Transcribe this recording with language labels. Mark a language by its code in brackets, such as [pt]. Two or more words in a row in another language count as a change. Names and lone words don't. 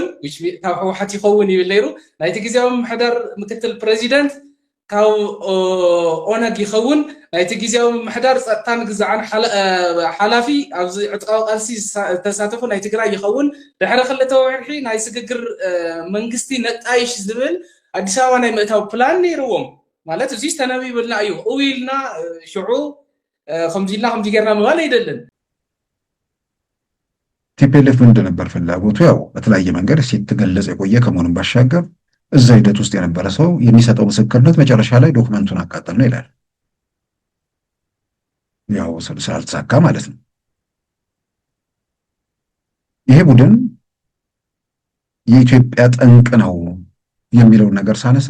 [ti] ካብ ህወሓት ይኸውን ይብል ነይሩ። ናይቲ ጊዜያዊ ምምሕዳር ምክትል ፕሬዚደንት ካብ ኦነግ ይኸውን። ናይቲ ጊዜያዊ ምምሕዳር ፀጥታን ግዛዕን ሓላፊ ኣብዚ ዕጥቃዊ ቃልሲ ተሳተፉ ናይ ትግራይ ይኸውን። ድሕሪ 2 ወርሒ ናይ ስግግር መንግስቲ ነጣይሽ ዝብል ኣዲስ ኣበባ ናይ ምእታው ፕላን ነይርዎም ማለት እዚ ዝተነቢብልና እዩ። እዊልና ሽዑ ከምዚ ኢልና ከምዚ ጌርና ምባል አይደለን። [am] ቲፒኤልኤፍ እንደነበር ፍላጎቱ ያው በተለያየ መንገድ ሲተገለጽ የቆየ ከመሆኑን ባሻገር እዛ ሂደት ውስጥ የነበረ ሰው የሚሰጠው ምስክርነት መጨረሻ ላይ ዶክመንቱን አቃጠል ነው ይላል። ያው ስላልተሳካ ማለት ነው። ይሄ ቡድን የኢትዮጵያ ጠንቅ ነው የሚለውን ነገር ሳነሳ